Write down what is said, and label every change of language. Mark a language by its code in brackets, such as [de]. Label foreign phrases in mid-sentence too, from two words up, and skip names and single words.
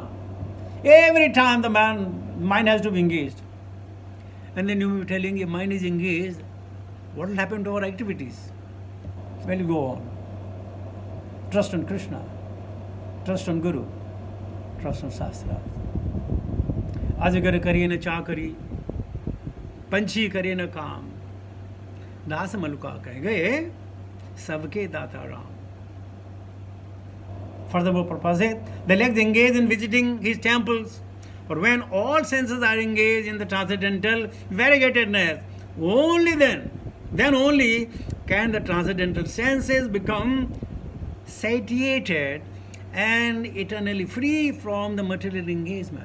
[en] Every time the mind has to be engaged. And then you will be telling your mind is engaged, what will happen to our activities? Well, you go on. Trust on Krishna. Trust on Guru. Trust on Shastra. [hi] अजगर करिये न चाकरी, पंछी करिये न काम. दास मलुका कह गए सबके दाता राम. [en] Furthermore, Prabhupada, the legs engaged in visiting his temples, or when all senses are engaged in the transcendental variegatedness, only then only can the transcendental senses become satiated and eternally free from the material engagement.